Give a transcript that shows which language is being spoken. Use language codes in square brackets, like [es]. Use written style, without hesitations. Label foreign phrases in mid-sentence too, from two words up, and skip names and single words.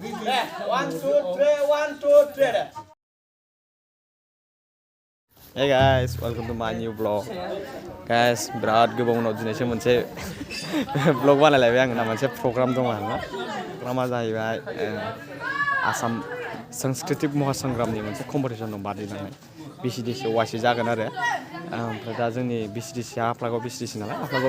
[en] Hey guys, welcome to my new vlog. [brx] Guys, berat गोबाव उनाव दिनैसो मोनसे vlog बानायलायबाय आङो ना मोनसे program दङ आरोना. Programआ जाहैबाय आसाम सांस्कृतिक महासंग्रामनि मोनसे कम्पिटिसन दं बादायलायनाय BCDC वाइसि जागोन आरो ओमफ्राय दा जोंनि BCDC आफलागाव BCDC नालाय आफलागाव